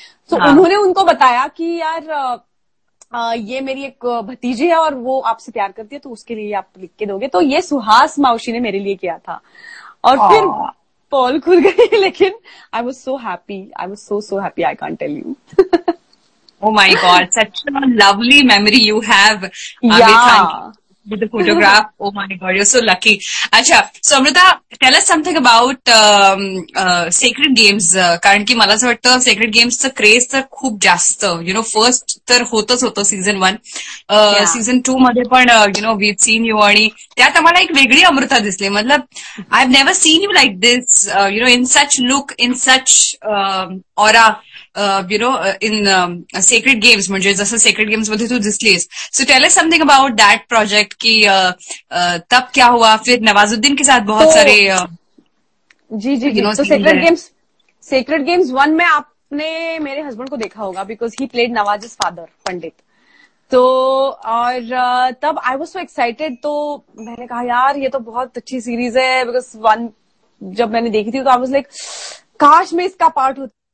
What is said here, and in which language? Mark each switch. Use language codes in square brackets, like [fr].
[hi] तो उन्होंने उनको बताया कि यार ये मेरी एक भतीजी है और वो आपसे प्यार करती है, तो उसके लिए आप लिख के दोगे. तो ये सुहास मावशी ने मेरे लिए किया था और फिर पोल खुल गई. [en] लेकिन I was so happy, I was so happy, I can't tell you. Oh my God, such a lovely memory you have with the photograph. Oh my God, you're so lucky. Acha, so Amrita, tell us something about Sacred Games. [mr] कारण की मला असं वाटतं Sacred Games चं craze तर खूप जास्त, first तर होतं सीझन 1, सीझन 2 मध्ये पण [en] we've seen you, [mr] आणि त्यात आम्हाला एक वेगळी अमृता दिसली. [en] मतलब I have never seen you like this, in such look, in such aura, in Sacred Games, [mr] म्हणजे जसं Sacred Games मध्ये तू दिसलीस. [en] so tell us something about that project [hi] की तब क्या हुआ, फिर नवाजुद्दीन के साथ बहुत सारे जी. तो Sacred Games 1 में आपने मेरे हस्बैंड को देखा होगा, [en] because he played [hi] Nawaz father पंडित. तो और तब [en] I was so excited, [hi] तो मैंने कहा यार ये तो बहुत अच्छी सीरीज है, बिकॉज 1 जब मैंने देखी थी तो [en] I was like [hi] काश मैं इसका पार्ट होती.